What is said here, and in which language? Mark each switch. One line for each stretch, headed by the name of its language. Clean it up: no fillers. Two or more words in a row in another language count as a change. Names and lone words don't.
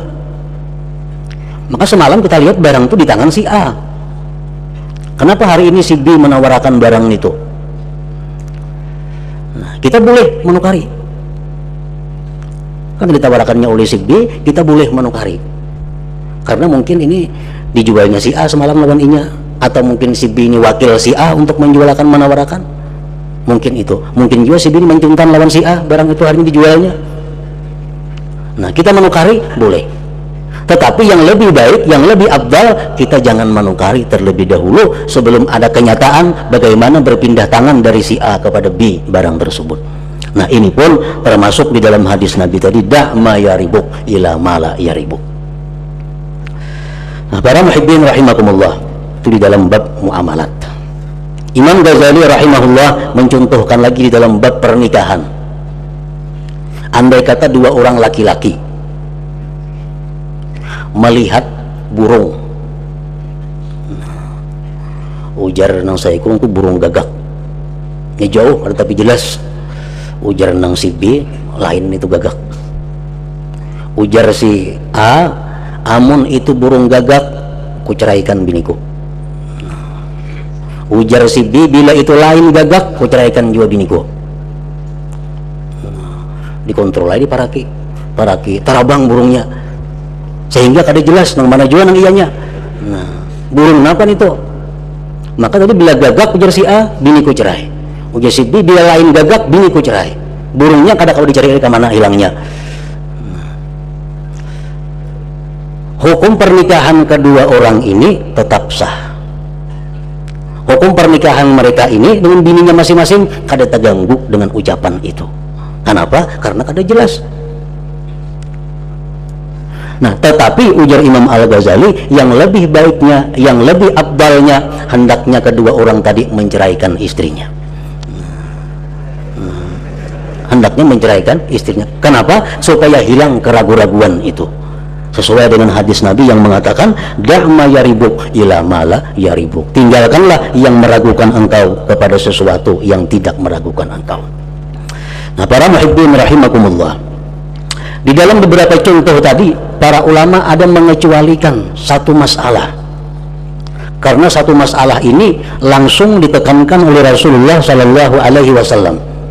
Indonesian: Maka semalam kita lihat barang itu di tangan si A. Kenapa hari ini si B menawarkan barang itu? Nah, kita boleh menukari. Kan ditawarkannya oleh si B, kita boleh menukari. Karena mungkin ini dijualnya si A semalam lawan inya, atau mungkin si B ini wakil si A untuk menjualkan, menawarkan. Mungkin itu. Mungkin juga si B ini mencuntan lawan si A, barang itu hari ini dijualnya. Nah, kita menukari boleh. Tetapi yang lebih baik, yang lebih afdal, kita jangan menukari terlebih dahulu sebelum ada kenyataan bagaimana berpindah tangan dari si A kepada B barang tersebut. Nah, ini pun termasuk di dalam hadis Nabi tadi,
Arabic: da' ma yaribuk ila ma la yaribuk.
Indonesian: Nah, para
Arabic: muhibbin rahimakumullah,
Indonesian: itu di dalam bab muamalat. Imam Ghazali rahimahullah mencontohkan lagi di dalam bab pernikahan.
Banjar: Andai kata dua orang laki-laki melihat burung, ujar nang saya kurung ku burung gagak, ini jauh ada tapi jelas. Ujar nang si B, lain itu gagak. Ujar si A, amun itu burung gagak, ku ceraikan biniku. Ujar si B, bila itu lain gagak, ku ceraikan juga biniku. Dikontrol aja paraki tarabang burungnya, sehingga kada jelas nang mana jua nang iyanya.
Indonesian: Nah, burung apa itu?
Banjar: Maka tadi bila gagak ujar si A, biniku cerai. Ujar si B, bila lain gagak, biniku cerai. Burungnya kada kau dicari ke mana hilangnya.
Indonesian: Nah, hukum pernikahan kedua orang ini tetap sah. Hukum pernikahan mereka ini dengan bininya masing-masing kada terganggu dengan ucapan itu. Kenapa? Karena kada jelas. Nah, tetapi ujar Imam Al-Ghazali, yang lebih baiknya, yang lebih abdalnya, hendaknya kedua orang tadi menceraikan istrinya. Hendaknya menceraikan istrinya. Kenapa? Supaya hilang keraguan-raguan itu. Sesuai dengan hadis Nabi yang mengatakan,
Arabic: da'ma yaribuk ila mala yaribuk.
Indonesian: Tinggalkanlah yang meragukan engkau kepada sesuatu yang tidak meragukan engkau. Nah, para
Arabic: muhibbin rahimakumullah,
Indonesian: di dalam beberapa contoh tadi, para ulama ada mengecualikan satu masalah, karena satu masalah ini langsung ditekankan oleh Rasulullah
Arabic: Sallallahu Alaihi Wasallam.